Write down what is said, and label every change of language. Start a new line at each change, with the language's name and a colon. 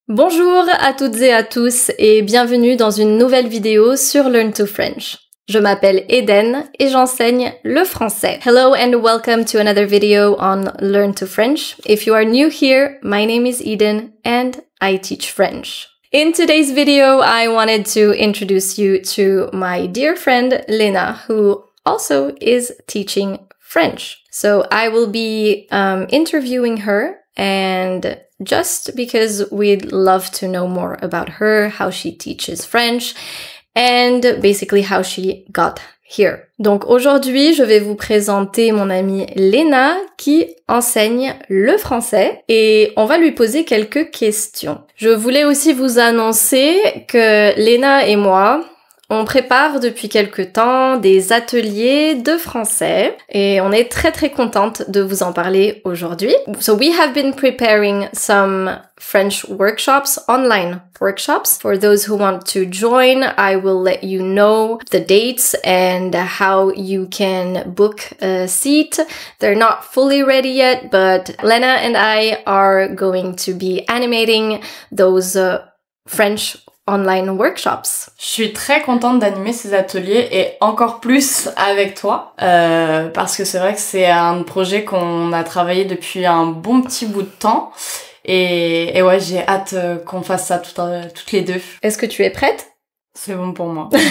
French: Bonjour à toutes et à tous et bienvenue dans une nouvelle vidéo sur Learn to French. Je m'appelle Eden et j'enseigne le français.
English: Hello and welcome to another video on Learn to French. If you are new here, my name is Eden and I teach French. In today's video, I wanted to introduce you to my dear friend Lena, who also is teaching French. So I will be interviewing her, and just because we'd love to know more about her, how she teaches French, and basically how she got here.
French: Donc aujourd'hui, je vais vous présenter mon amie Lena qui enseigne le français et on va lui poser quelques questions. Je voulais aussi vous annoncer que Lena et moi, on prépare depuis quelque temps des ateliers de français et on est très contente de vous en parler aujourd'hui.
English: So we have been preparing some French workshops, online workshops. For those who want to join, I will let you know the dates and how you can book a seat. They're not fully ready yet, but Lena and I are going to be animating those French online workshops.
French: Je suis très contente d'animer ces ateliers et encore plus avec toi parce que c'est vrai que c'est un projet qu'on a travaillé depuis un bon petit bout de temps et ouais, j'ai hâte qu'on fasse ça toutes les deux. Est-ce que tu es prête? C'est bon pour moi.